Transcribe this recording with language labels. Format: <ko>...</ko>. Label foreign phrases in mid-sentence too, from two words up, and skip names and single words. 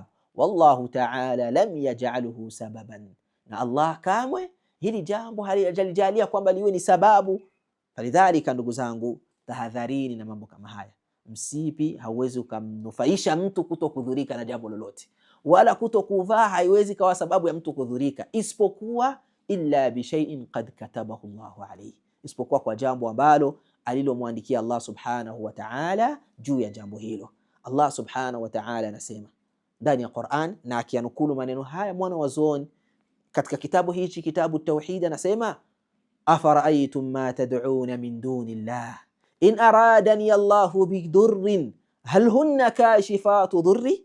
<ar>والله تعالى لم يجعله سببا,</ar> <sw>na Allah kamwe hili jambo halijalia kwamba liwe ni sababu. Falidhalika, ndugu zangu, tahadharini na mambo kama haya. Msipi hauwezi ukamnufaisha mtu kutokudhurika na jambo lolote, wala kutokuvaa haiwezi kawa sababu ya mtu kudhurika, isipokuwa</sw> <ar>إلا بشيء قد كتبه الله عليه,</ar> <sw>isipokuwa kwa jambo ambalo alilomwandikia Allah</sw> <ar>سبحانه وتعالى</ar> <sw>juu ya jambo hilo. Allah</sw> <ar>سبحانه وتعالى</ar> <sw>anasema ndani ya Qur'an, na akianukulu maneno haya mwana wa zuoni katika kitabu hichi, kitabu Tauhid, anasema</sw> <ar>أفرأيتم ما تدعون من دون الله إن أرادني الله بضر هل هن كاشفات ضره.</ar>